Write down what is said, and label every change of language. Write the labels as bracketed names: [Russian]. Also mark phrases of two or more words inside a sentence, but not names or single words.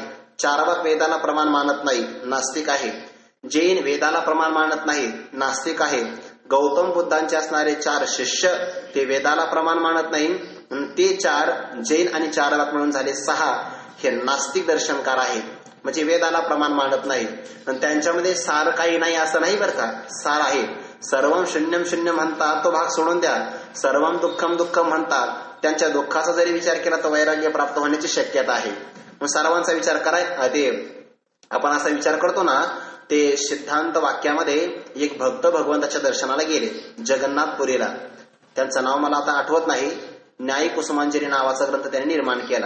[Marathi] चारवाक वेदाला प्रमाण मानत नाही, नास्तिक आहे. जैन वेदाला प्रमाण मानत नाही, नास्तिक आहे. गौतम बुद्धांचे असणारे 4 शिष्य ते वेदाला प्रमाण मानत नाही, ते 4 जैन आणि चारवाक मिळून झाले 6 हे नास्तिक दर्शनकार आहेत. म्हणजे वेदाला प्रमाण मानत नाही. आणि त्यांच्यामध्ये सार काही नाही असं नाही बरं का, सार आहे. [Sanskrit] सर्वम शून्यम [Marathi] शून्य म्हणतात तो भाग सोडून द्या. [Sanskrit] सर्वम दुःखम [Marathi] दुःखम म्हणतात. त्यांच्या दुःखाचा जरी विचार केला तर वैराग्य प्राप्त होण्याची शक्यता आहे. मग सर्वांचा विचार ते आपण असा विचार करतो ना, ते सिद्धांत वाक्यामध्ये एक भक्त भगवंताच्या दर्शनाला गेले जगन्नाथपुरीला. त्यांचं नाव मला आता आठवत नाही. न्याय कुसुमांजली नावाचा ग्रंथ त्यांनी निर्माण केला.